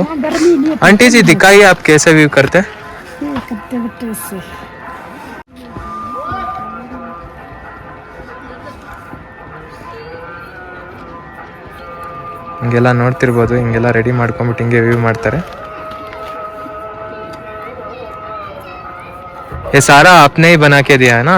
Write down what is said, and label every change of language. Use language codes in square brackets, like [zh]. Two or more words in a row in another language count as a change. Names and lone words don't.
[hi] आंटी जी दिखाइए आप कैसे व्यू करते? [kn] ಹಿಂಗೆಲ್ಲ ನೋಡ್ತಿರ್ಬೋದು, ಹಿಂಗೆಲ್ಲ ರೆಡಿ ಮಾಡ್ಕೊಂಬಿಟ್ಟು ಹಿಂಗೆ ವ್ಯೂ ಮಾಡ್ತಾರೆ. [hi] ये सारा आपने ही बना के दिया है ना?